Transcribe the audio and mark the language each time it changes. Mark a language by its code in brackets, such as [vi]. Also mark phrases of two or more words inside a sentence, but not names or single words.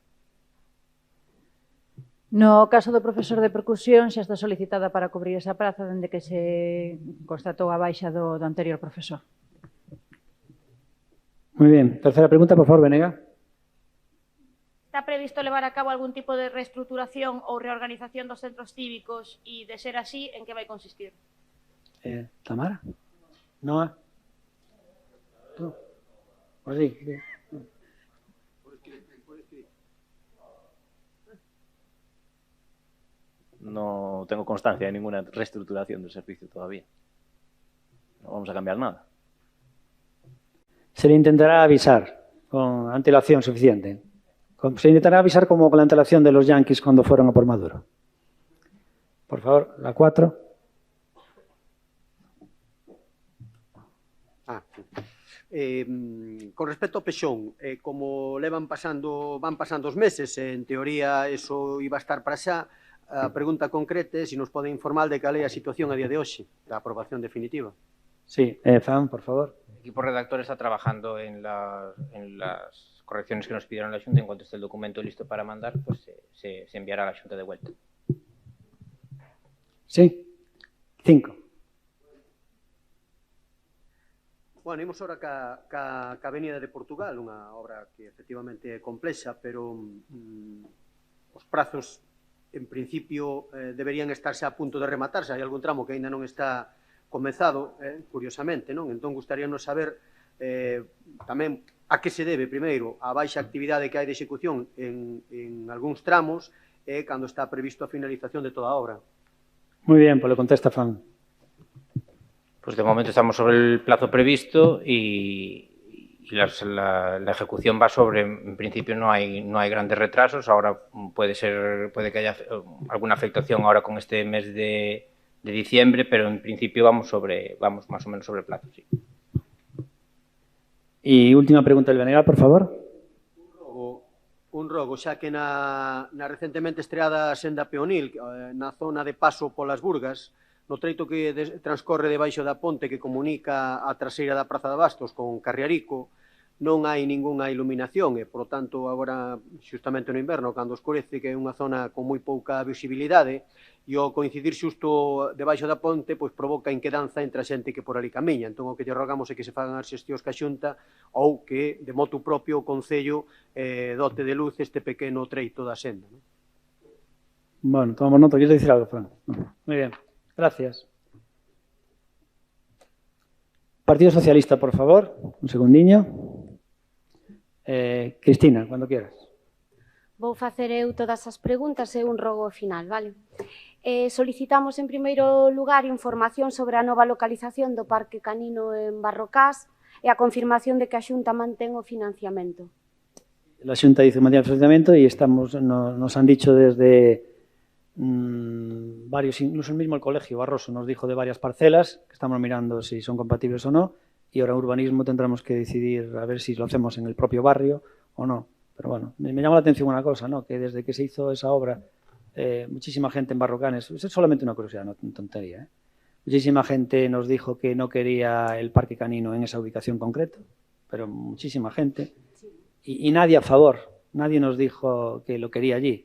[gl] No caso do profesor de percusión xa está solicitada para cubrir esa praza dende que se constatou a baixa do anterior profesor. Moi ben. Terceira pregunta, por favor, Venega. Está previsto levar a cabo algún tipo de reestruturación ou reorganización dos centros cívicos e, de ser así, en que vai consistir? Tamara? Noa? [es] Tú? Pues sí. No tengo constancia de ninguna reestructuración del servicio todavía. No vamos a cambiar nada. Se le intentará avisar con antelación suficiente. Se le intentará avisar como con la antelación de los Yankees cuando fueron a por Maduro. Por favor, la 4. [gl] Con respecto ao Pexón, como van pasando os meses, en teoría [es] eso iba a estar [gl] para xa. A pregunta concreta é se nos pode informar de cal é a situación a día de hoxe, da aprobación definitiva. [es] Sí, Fran, por favor. El equipo redactor está trabajando en las correcciones que nos pidieron la Junta. En cuanto esté el documento listo para mandar, pues se enviará a la Junta de vuelta. Sí. 5. [gl] Bueno, imos ahora ca Avenida de Portugal, unha obra que efectivamente é complexa, pero os prazos en principio deberían estarse a punto de rematarse. Hai algún tramo que aínda non está comezado, curiosamente, non? Entón, gustaríanos saber tamén a que se debe, primeiro, a baixa actividade que hai de execución en algúns tramos e cando está previsto a finalización de toda a obra. Moi ben, [es] pues le contesta Fran. Pues de momento estamos sobre el plazo previsto y la ejecución va sobre, en principio no hay grandes retrasos. Ahora puede que haya alguna afectación ahora con este mes de diciembre, pero en principio vamos más o menos sobre el plazo, sí. Y última pregunta del Venegal, por favor. [gl] Un rogo, xa que na recentemente estreada senda peonil, na zona de paso polas Burgas, no treito que transcorre debaixo da ponte que comunica a traseira da Praza de Bastos con Carriarico, non hai ningunha iluminación e, por tanto, agora, xustamente no inverno, cando escurece, que é unha zona con moi pouca visibilidade, e ao coincidir xusto debaixo da ponte, pois provoca inquedanza entre a xente que por ali camiña. Entón, o que lle rogamos é que se fagan as xestións ca Xunta ou que, de motu propio, o Concello dote de luz este pequeno treito da senda. [es] Bueno, tomamos nota. ¿Quieres decir algo, Fran? Muy bien. Gracias. Partido Socialista, por favor. Un segundiño. Cristina, cuando quieras. [gl] Vou facer eu todas as preguntas e un rogo final, vale? Solicitamos, en primeiro lugar, información sobre a nova localización do Parque Canino en Barrocás e a confirmación de que a Xunta mantén o financiamento. [es] La Xunta dice que [gl] mantén o financiamento [es] e nos han dicho desde varios, incluso el mismo el colegio Barroso nos dijo de varias parcelas que estamos mirando si son compatibles o no, y ahora en urbanismo tendremos que decidir a ver si lo hacemos en el propio barrio o no. Pero bueno, me llama la atención una cosa, ¿no? Que desde que se hizo esa obra, muchísima gente en Barrocanes, es solamente una curiosidad, no tontería, muchísima gente nos dijo que no quería el parque canino en esa ubicación concreta, pero muchísima gente, y nadie a favor, nadie nos dijo que lo quería allí.